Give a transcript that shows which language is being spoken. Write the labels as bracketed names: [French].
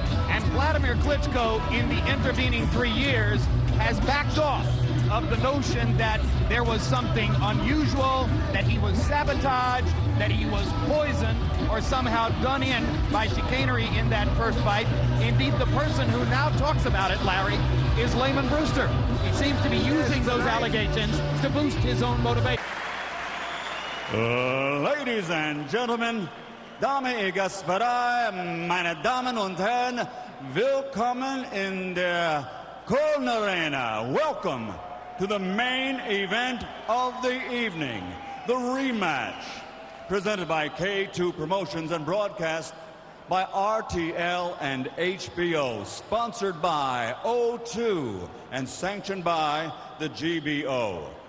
[English] And Wladimir Klitschko, in the intervening 3 years, has backed off of the notion that there was something unusual, that he was sabotaged, that he was poisoned, or somehow done in by chicanery in that first fight. Indeed, the person who now talks about it, Larry, is Lamon Brewster. He seems to be using those allegations to boost his own motivation. Ladies and gentlemen, [German] Damen und [Russian] Господа, [German] meine Damen und Herren, willkommen in der Köln Arena. [English] Welcome to the main event of the evening, the rematch, presented by K2 Promotions and broadcast by RTL and HBO, sponsored by O2 and sanctioned by the GBO.